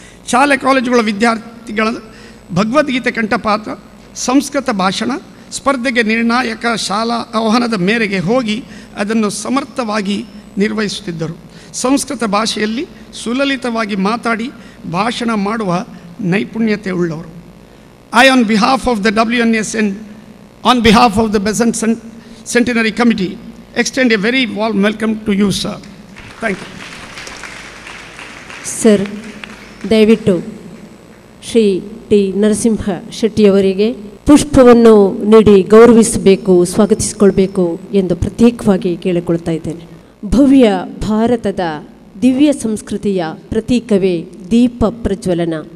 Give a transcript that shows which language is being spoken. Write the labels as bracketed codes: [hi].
[kn] ಶಾಲೆ ಕಾಲೇಜುಗಳ ವಿದ್ಯಾರ್ಥಿಗಳ ಭಗವದ್ಗೀತೆ ಕಂಠಪಾಠ, ಸಂಸ್ಕೃತ ಭಾಷಣ ಸ್ಪರ್ಧೆಗೆ ನಿರ್ಣಾಯಕ ಶಾಲಾ ಆಹ್ವಾನದ ಮೇರೆಗೆ ಹೋಗಿ ಅದನ್ನು ಸಮರ್ಥವಾಗಿ ನಿರ್ವಹಿಸುತ್ತಿದ್ದರು. ಸಂಸ್ಕೃತ ಭಾಷೆಯಲ್ಲಿ ಸುಲಲಿತವಾಗಿ ಮಾತಾಡಿ ಭಾಷಣ ಮಾಡುವ ನೈಪುಣ್ಯತೆ ಉಳ್ಳವರು. [en] I, on behalf of the WNS and on behalf of the Besant Centenary Committee, extend a very warm welcome to you, sir. Thank you. [kn] Sir, ದಯವಿಟ್ಟು ಶ್ರೀ ಟಿ ನರಸಿಂಹ ಶೆಟ್ಟಿಯವರಿಗೆ ಪುಷ್ಪವನ್ನು ನೀಡಿ ಗೌರವಿಸಬೇಕು, ಸ್ವಾಗತಿಸಿಕೊಳ್ಬೇಕು ಎಂದು ಪ್ರತ್ಯೇಕವಾಗಿ ಕೇಳಿಕೊಳ್ತಾ ಇದ್ದೇನೆ. ಭವ್ಯ ಭಾರತದ ದಿವ್ಯ ಸಂಸ್ಕೃತಿಯ ಪ್ರತೀಕವೇ ದೀಪ ಪ್ರಜ್ವಲನ.